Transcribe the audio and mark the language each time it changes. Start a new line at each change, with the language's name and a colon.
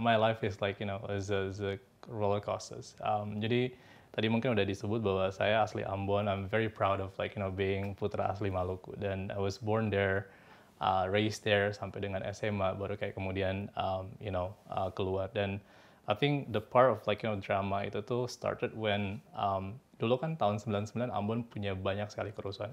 English: My life is like is a roller coasters.
Indonesian: Jadi tadi mungkin udah disebut bahwa saya asli Ambon.
English: I'm very proud of being
Indonesian: putra asli Maluku,
English: dan I was born there, raised there
Indonesian: sampai dengan SMA, baru kayak kemudian keluar. Dan
English: I think the part of drama
Indonesian: itu tuh
English: started when
Indonesian: dulu kan tahun 99 Ambon punya banyak sekali kerusuhan.